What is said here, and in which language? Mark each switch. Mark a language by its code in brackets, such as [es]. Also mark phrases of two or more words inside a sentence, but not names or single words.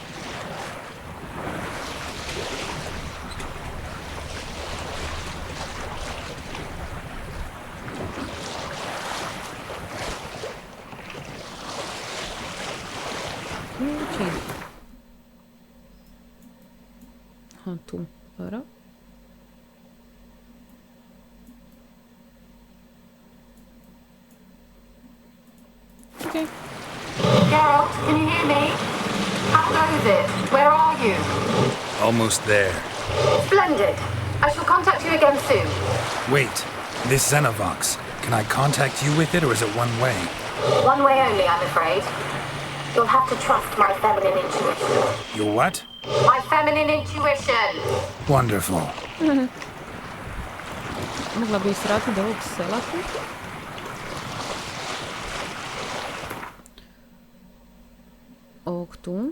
[sr] Ključi. Aha, tu. Dobro. [en] Okay. Geralt, can you hear me? How goes it? Where are you? Almost there. Splendid. I shall contact you again soon. Wait, this Xenovox. Can I contact you with it, or is it one way? One way only, I'm afraid. You'll have to trust my feminine intuition. Your what? My feminine intuition! Wonderful. [sr] Mogla bi srati do ovog sela tu. Ovog tu.